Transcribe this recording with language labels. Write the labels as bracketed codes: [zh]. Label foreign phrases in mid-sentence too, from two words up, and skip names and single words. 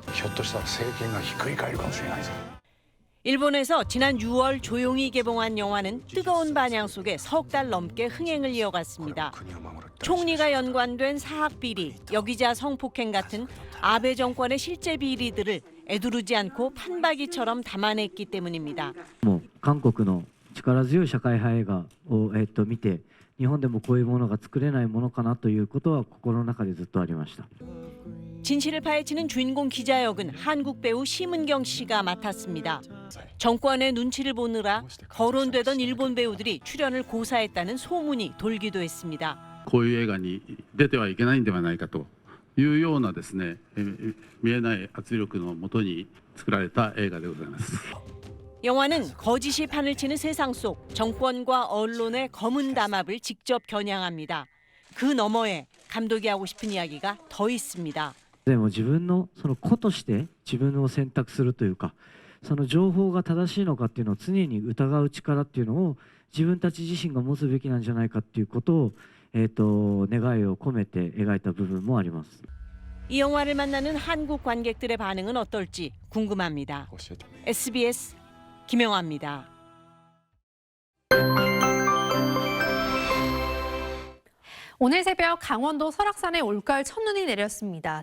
[ko] 일본에서 지난 6월 조용히 개봉한 영화는 뜨거운 반향 속에 석 달 넘게 흥행을 이어갔습니다. 총리가 연관된 사학비리, 여기자 성폭행 같은 아베 정권의 실제 비리들을 애두르지 않고 판박이처럼 담아냈기 때문입니다. [ja] 韓国の力強い社会派映画を見て、日本でもこういうものが作れないものかなということは心の中でずっとありました。 [ko] 진실을 파헤치는 주인공 기자 역은 한국 배우 심은경 씨가 맡았습니다. 정권의 눈치를 보느라 거론되던 일본 배우들이 출연을 고사했다는 소문이 돌기도 했습니다. [ja] こういう映画に出てはいけないんではないかというようなですね、見えない圧力のもとに作られた映画でございます。 [ko] 영화는 거짓이 판을 치는 세상 속 정권과 언론의 검은 담합을 직접 겨냥합니다. 그 너머에 감독이 하고 싶은 이야기가 더 있습니다. [ja] でも自分のその個として自分を選択するというか、その情報が正しいのかっていうのを常に疑う力っていうのを自分たち自身が持つべきなんじゃないかっていうことを願いを込めて描いた部分もあります。 [ko] 이 영화를 만나는 한국 관객들의 반응은 어떨지 궁금합니다. SBS 김영하입니다. 오늘 새벽 강원도 설악산에 올가을 첫눈이 내렸습니다.